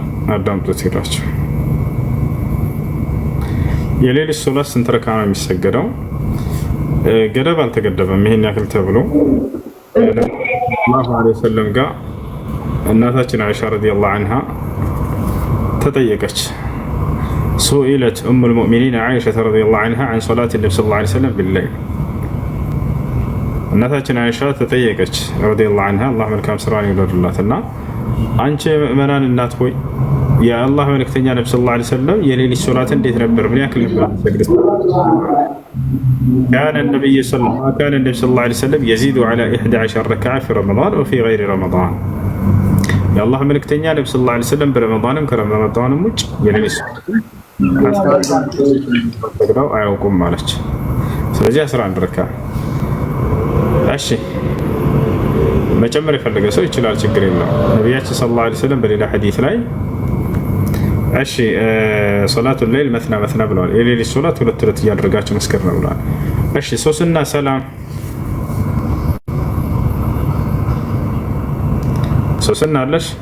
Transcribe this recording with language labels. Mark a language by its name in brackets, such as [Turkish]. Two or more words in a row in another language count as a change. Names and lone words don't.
[Amharic] አዳምጡት ሄዳችሁ። የሌሊት ሶላት ስንት ረካ ነው የሚሰገደው? ገደብ አልተገደበም። ይሄን ያክል ተብሎ [Arabic] صلى الله عليه وسلم [Amharic] ጋር እናታችን አይሻ [Arabic] رضي الله عنها [Amharic] ተጠየቀች። [Arabic] سئلت أم المؤمنين عائشة رضي الله عنها عن صلاة النبي صلى الله عليه وسلم بالليل [Amharic] እናታችን አይሻ ተጠየቀች [Arabic] رضي الله عنها [Amharic] አላህ መልካም ስራን ይወድላትና አንቺ ምእመናን እናት ሆይ የአላህ መልእክተኛ ነብዩ [Arabic] صلى الله عليه وسلم [Amharic] የሌሊት ሶላት እንዴት ነበር? ምን ያክል ነበር የሚሰግዱት? [Arabic] كان النبي صلى الله عليه وسلم يزيد على 11 ركعة في رمضان وفي غير رمضان [Amharic] የአላህ መልእክተኛ ነብዩ ሰለላሁ ዐለይሂ ወሰለም በረመዳንም ከረመዳንም ውጭ የሌሊት ሶላት አያውቁም ማለች። ስለዚህ 11 ረካ። እሺ መጨመር የፈለገ ሰው ይችላል፣ ችግር የለውም። ነቢያችን [Arabic] صلى الله عليه وسلم [Amharic] በሌላ ሐዲስ ላይ እሺ [Arabic] صلاة الليل مثنى مثنى [Amharic] ብለዋል። የሌሊት ሶላት ሁለት ሁለት እያደረጋችሁ መስከር ነው ብለዋል። እሺ ሶስና ሰላም ሶስና አለሽ?